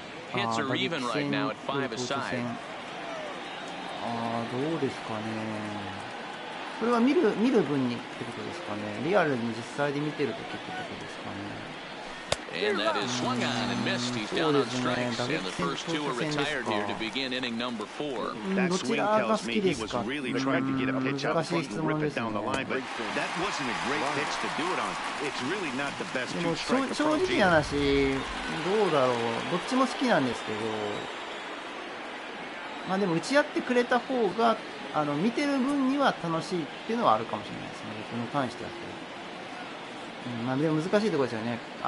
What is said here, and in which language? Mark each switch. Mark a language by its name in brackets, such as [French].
[English] Hits are even right now at 5 aside. [Japanese] どうですかね。これは見る分にってことですかね。リアルに実際で見てるときってことですかね。 [English] And that is swung on and missed. He's down on strikes, and the first two are retired here to begin inning number 4. That swing tells me he was really trying to get a pitch out front and rip it down the line, but that wasn't a great pitch to do it on. It's really not the best two-strike approach. [Japanese] 正直な話、どうだろう。どっちも好きなんですけど、でも打ち合ってくれた方が見てる分には楽しいっていうのはあるかもしれないですね。僕に関しては。でも難しいところですよね。